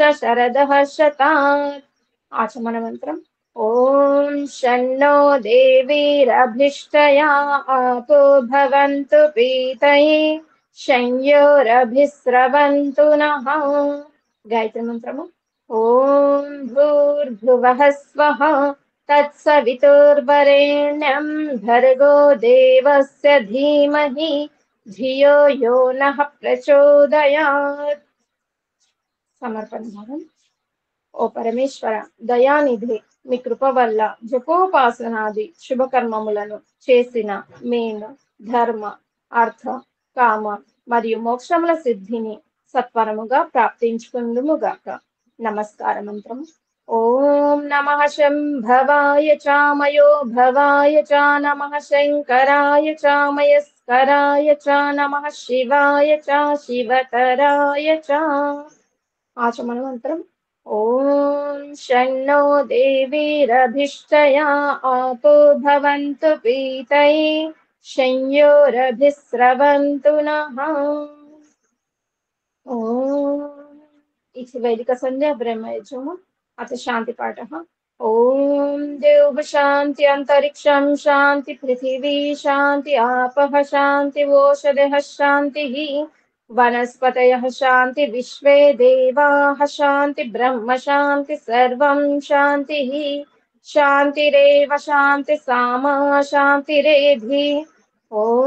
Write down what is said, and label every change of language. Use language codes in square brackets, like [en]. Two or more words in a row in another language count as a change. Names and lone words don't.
[sa] शरदः शतात् आचमन मंत्रम् ॐ शन्नो देवीरभिष्टया आपो भवन्तु पीतये शंयोरभिस्रवन्तु नः गायत्री मंत्रము ॐ भूर्भुवः स्वः तत्सवितुर्वरेण्यं भर्गो देवस्य धीमहि धियो यो नः प्रचोदयात् समर्पण भावम् ओ परमेश्वर [te] దయానిధి మీ కృప వల్ల జపోపాసనాది శుభకర్మములను చేసిన మేము ధర్మ అర్థ కామ మరియు మోక్షముల సిద్ధిని సత్వరముగా ప్రాప్తించుకుందుముగాక నమస్కార మంత్రం ఓం [sa] నమః శంభవాయ చామయో భవాయ చ నమః శంకరాయ చామయస్కరాయ చ నమః శివాయ చ శివతరాయ చ ఆచమన మంత్రం ॐ शन्नो देवीरभिष्टया आपो भवन्तु पीतये शंयोरभिस्रवन्तु नः ॐ इति वैदिक संध्या ब्रह्मयजुः अथ शांति पाठः ॐ देव शांति अंतरिक्षं शांति पृथिवी शांति आपः शांति ओषधयः शांतिः वनस्पतयः शांति विश्वे देवाः शांति ब्रह्म शांति सर्वं शांतिः शांतिरेव शांति सामा शांतिरेधि ॐ